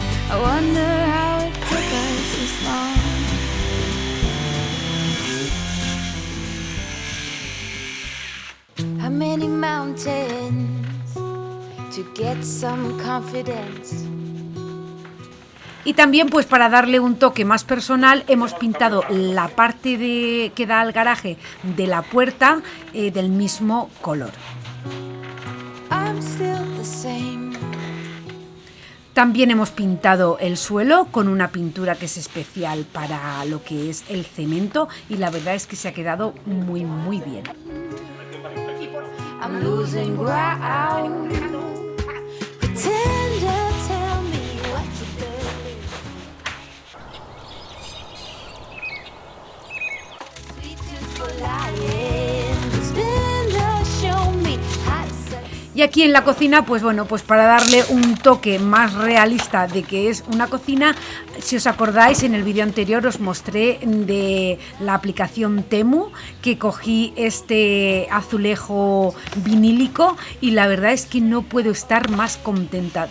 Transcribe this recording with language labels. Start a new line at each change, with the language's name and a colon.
English: I wonder how it took us this long. How many mountains to get some confidence?
Spanish: Y también, pues para darle un toque más personal, hemos pintado la parte que da al garaje de la puerta del mismo color.
English: I'm still the same.
Spanish: También hemos pintado el suelo con una pintura que es especial para lo que es el cemento y la verdad es que se ha quedado muy muy bien.
English: I'm losing ground. Pretend to tell me what to believe. Sweet tooth for lying. Spin to show me how to succeed.
Spanish: Y aquí en la cocina, pues bueno, pues para darle un toque más realista de que es una cocina, si os acordáis, en el vídeo anterior os mostré de la aplicación Temu, que cogí este azulejo vinílico y la verdad es que no puedo estar más contenta.